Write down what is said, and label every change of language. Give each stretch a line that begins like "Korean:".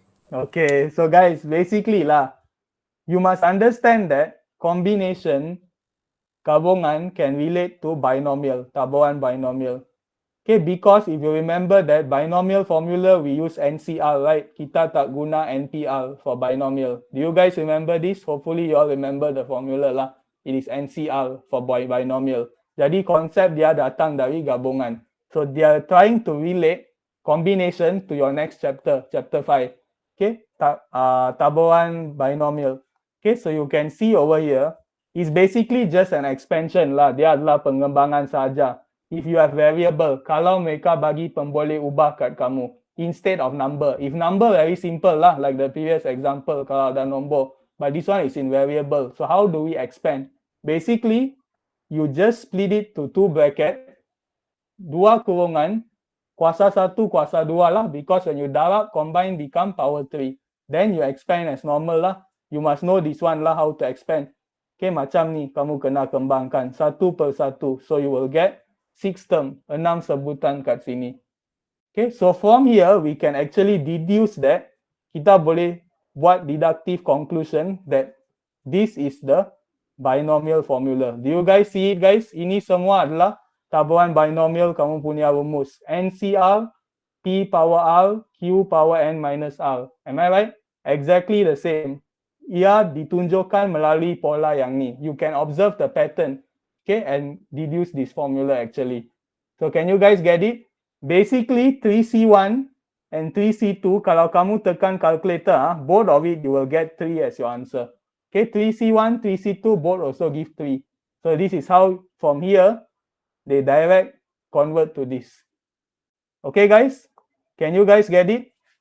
English: Okay, so guys, basically lah, you must understand that combination gabungan can relate to binomial, tabuhan binomial. Okay, because if you remember that binomial formula, we use NCR, right?
Malay: Kita tak guna
English: NPR for binomial. Do you guys remember this? Hopefully you all remember the formula lah. It is NCR for binomial.
Malay: Jadi konsep dia datang dari gabungan.
English: So they are trying to relate combination to your next chapter, chapter 5. Okay, tabuhan binomial. Okay, so you can see over here, it's basically just an expansion lah.
Malay: Dia adalah pengembangan saja.
English: If you have variable,
Malay: kalau mereka bagi pemboleh ubah kat kamu
English: instead of number. If number very simple lah, like the previous example
Malay: kalau ada nombor.
English: But this one is in variable. So how do we expand? Basically, you just split it to 2 bracket,
Malay: 2 kurungan, kuasa 1, kuasa 2
English: lah, because when you darab, combine become power 3. Then you expand as normal lah. You must know this one lah, how to expand.
Malay: Okay, macam ni, kamu kena kembangkan satu per satu.
English: So you will get 6 term,
Malay: 6 sebutan kat sini.
English: Okay, so from here, we can actually deduce that
Malay: kita boleh buat
English: deductive conclusion that this is the binomial formula. Do you guys see it, guys?
Malay: Ini semua adalah tabuhan binomial kamu punya rumus.
English: NCR, P power R, Q power N minus R. Am I right? Exactly the same.
Malay: Ia ditunjukkan melalui pola yang ni.
English: You can observe the pattern, okay, and deduce this formula actually. So can you guys get it? Basically, 3C1 and 3C2,
Malay: kalau kamu tekan
English: calculator, both of it, you will get 3 as your answer. Okay, 3C1, 3C2, both also give 3. So this is how, from here, they direct convert to this. Okay, guys? Can you guys get it?